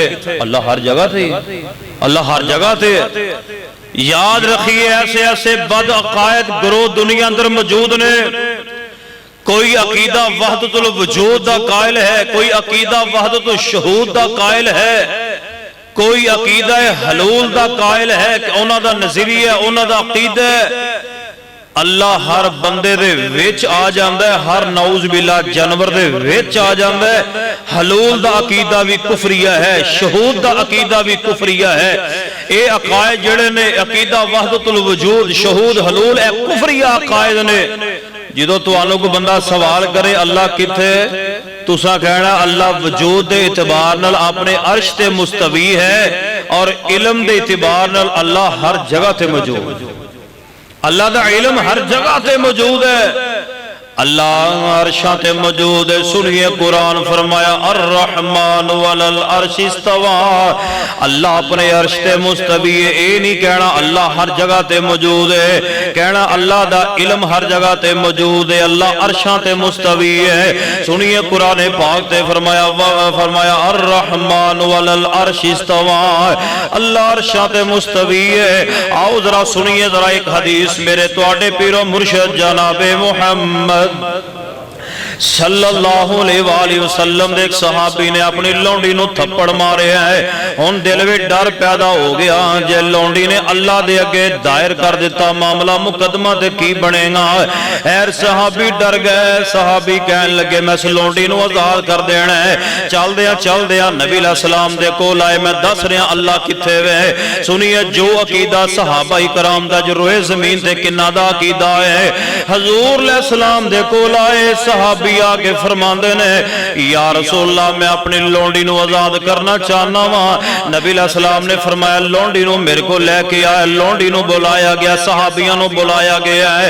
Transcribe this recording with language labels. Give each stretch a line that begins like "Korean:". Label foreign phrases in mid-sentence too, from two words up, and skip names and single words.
Punjabi: اللہ ہر جگہ تھے، اللہ ہر جگہ تھے۔ یاد رکھیے ایسے ایسے بد عقائد گروہ دنیا اندر موجود نے۔ کوئی عقیدہ وحدت الوجود دا قائل ہے، کوئی عقیدہ وحدت الشہود دا قائل ہے، کوئی عقیدہ حلول دا قائل ہے کہ انہاں دا نظریہ انہاں دا عقیدہ اللہ ہر بندے دے وچ آ جاندا ہے، ہر
Arabic: نعوذ باللہ
Punjabi: جانور دے وچ آ جاندا ہے۔ حلول دا عقیدہ بھی کفریہ ہے، شہود دا عقیدہ بھی کفریہ ہے۔ اے عقائد جڑے نے عقیدہ وحدت الوجود شہود حلول اے کفریہ عقائد نے۔ جدو تو آنوں کو بندہ سوال کرے اللہ کتھے، تسا کہنا اللہ وجود دے اعتبار نال اپنے عرش تے مستوی ہے، اور علم دے اعتبار نال اللہ ہر جگہ تے موجود۔ اللہ دا علم ہر جگہ تے موجود ہے، اللہ عرشاں تے موجود ہے۔ سنیے قرآن فرمایا
Arabic: الرحمن علی العرش استوى،
Punjabi: اللہ اپنے عرش تے مستوی ہے۔ اے نہیں کہنا اللہ ہر جگہ تے موجود ہے، کہنا اللہ دا علم ہر جگہ تے موجود ہے، اللہ عرشاں تے مستوی ہے۔ سنیے قرآن پاک تے فرمایا
Arabic: الرحمن علی العرش استوى،
Punjabi: اللہ عرشاں تے مستوی ہے۔ آؤ ذرا سنیے ذرا ایک حدیث میرے تواڈے پیر و مرشد جناب محمد
Arabic: صلی اللہ علیہ وآلہ وسلم
Punjabi: دے ایک صحابی نے اپنی لونڈی نو تھپڑ مارے ہے، ان دل میں ڈر پیدا ہو گیا جے لونڈی نے اللہ دے اگے دائر کر دیتا معاملہ مقدمہ دے کی بنے گا۔ ایر صحابی ڈر گئے، صحابی کہنے لگے میں اس لونڈی نو آزاد کر دینا ہے۔ چل دیا نبی
Arabic: علیہ السلام
Punjabi: دے کول آئے، میں دس رہا اللہ کتھے وے۔ سنیے جو عقیدہ صحابہ کرام دا جو روئے زمین تے کنہ دا عقیدہ ہے، حضور
Arabic: علیہ السلام
Punjabi: دے کول آئے، صحابی آگے فرماندے نے
Arabic: یا رسول اللہ
Punjabi: میں اپنی لونڈی نو آزاد کرنا چاہنا وہاں۔ نبی
Arabic: علیہ السلام
Punjabi: نے فرمایا لونڈی نو میرے کو لے کے آئے، لونڈی نو بلایا گیا، صحابیاں نو بلایا گیا ہے۔